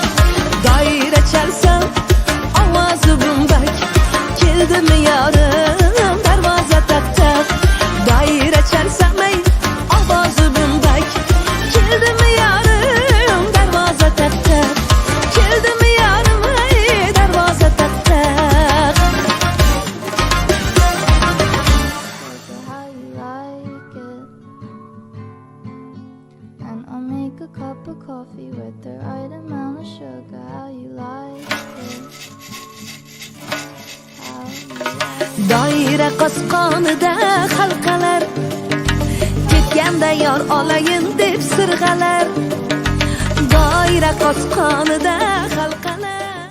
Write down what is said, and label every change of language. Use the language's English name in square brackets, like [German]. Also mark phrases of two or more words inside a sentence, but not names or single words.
[Uzbek] Doira chalsam ovozi bundak, keldimi yorim darvoza taqtab. Doira chalsam ovozi bundak, keldimi yorim darvoza taqtab. Keldimi yorim darvoza taqtab. [English] How you like it, and I'll make a cup of coffee with the right amount of sugar. How you like it, how you like it. [Uzbek] Doira qosqonida halqalar, ketganda yor olayin deb sirg'alar. Doira qosqonida halqalar.